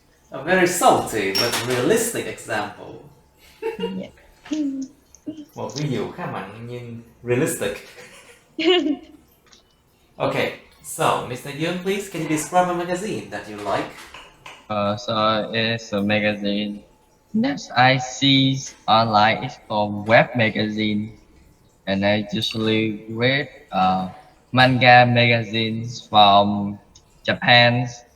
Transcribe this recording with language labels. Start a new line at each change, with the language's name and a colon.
English: A very salty but realistic example. Yeah.
Vietnamese: Một ví dụ khá mạnh nhưng realistic.
English: Okay, so Mr. Young, please, can you describe a magazine that you like? So it's a magazine that I see online. It's called web magazine, and I usually read manga magazines from Japan.